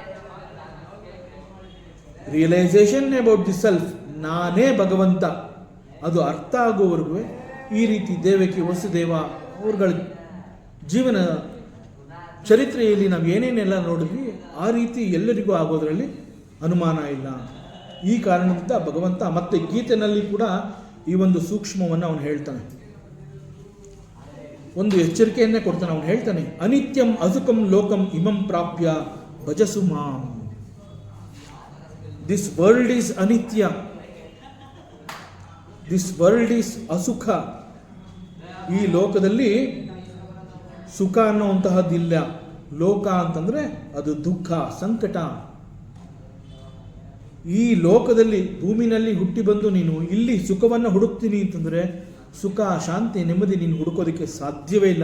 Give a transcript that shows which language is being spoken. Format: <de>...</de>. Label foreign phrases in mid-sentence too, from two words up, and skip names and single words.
<en>realisation about the self,</en> <kn>ನಾನೇ ಭಗವಂತ, ಅದು ಅರ್ಥ ಆಗುವವರೆಗೂ ಈ ರೀತಿ ದೇವಕಿ ವಸುದೇವ ಅವ್ರಗಳ ಜೀವನ ಚರಿತ್ರೆಯಲ್ಲಿ ನಾವು ಏನೇನೆಲ್ಲ ನೋಡಿದ್ವಿ ಆ ರೀತಿ ಎಲ್ಲರಿಗೂ ಆಗೋದರಲ್ಲಿ ಅನುಮಾನ ಇಲ್ಲ. ಈ ಕಾರಣದಿಂದ ಭಗವಂತ ಮತ್ತೆ ಗೀತೆನಲ್ಲಿ ಕೂಡ ಈ ಒಂದು ಸೂಕ್ಷ್ಮವನ್ನು ಅವನು ಹೇಳ್ತಾನೆ, ಒಂದು ಎಚ್ಚರಿಕೆಯನ್ನೇ ಕೊಡ್ತಾನೆ. ಅವನು ಹೇಳ್ತಾನೆ,</kn> <sa>ಅನಿತ್ಯಂ ಅಸುಖಂ ಲೋಕಂ ಇಮಂ ಪ್ರಾಪ್ಯ ಭಜಸು ಮಾಂ.</sa> <en>this world is ಅನಿತ್ಯ, this world is ಅಸುಖ.</en> <kn>ಈ ಲೋಕದಲ್ಲಿ ಸುಖ ಅನ್ನುವಂತಹದ್ದಿಲ್ಲ. ಲೋಕ ಅಂತಂದರೆ ಅದು ದುಃಖ, ಸಂಕಟ. ಈ ಲೋಕದಲ್ಲಿ ಭೂಮಿನಲ್ಲಿ ಹುಟ್ಟಿ ಬಂದು ನೀನು ಇಲ್ಲಿ ಸುಖವನ್ನು ಹುಡುಕ್ತೀನಿ ಅಂತಂದರೆ ಸುಖ, ಶಾಂತಿ, ನೆಮ್ಮದಿ ನೀನು ಹುಡುಕೋದಕ್ಕೆ ಸಾಧ್ಯವೇ ಇಲ್ಲ.</kn>